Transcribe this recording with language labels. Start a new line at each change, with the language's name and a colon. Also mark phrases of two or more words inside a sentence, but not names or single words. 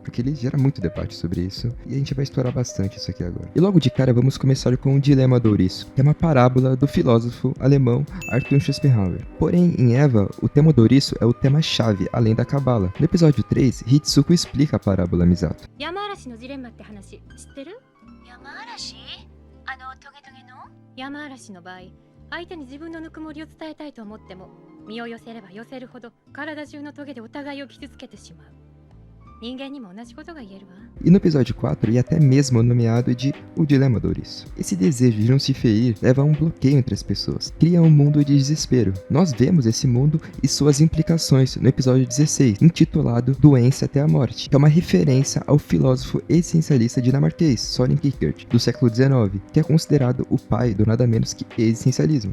Portuguese: Porque ele gera muito debate sobre isso, e a gente vai explorar bastante isso aqui agora. E logo de cara vamos começar com o Dilema do Ouriço, que é uma parábola do filósofo alemão Arthur Schopenhauer. Porém, em Eva, o tema do ouriço é o tema-chave, além da cabala. No episódio 3, Hitsuko explica a parábola Misato.
Japanese: 山嵐のジレンマって話知ってる？山嵐？トゲトゲの？山嵐の場合、相手に自分のぬくもりを伝えたいと思っても、身を寄せれば寄せるほど体中のトゲでお互いを傷つけてしまう。
Portuguese: E no episódio 4, e até mesmo nomeado de O Dilema do Ouriço. Esse desejo de não se ferir leva a um bloqueio entre as pessoas, cria um mundo de desespero. Nós vemos esse mundo e suas implicações no episódio 16, intitulado Doença até a Morte, que é uma referência ao filósofo existencialista dinamarquês Søren Kierkegaard, do século XIX, que é considerado o pai do nada menos que existencialismo.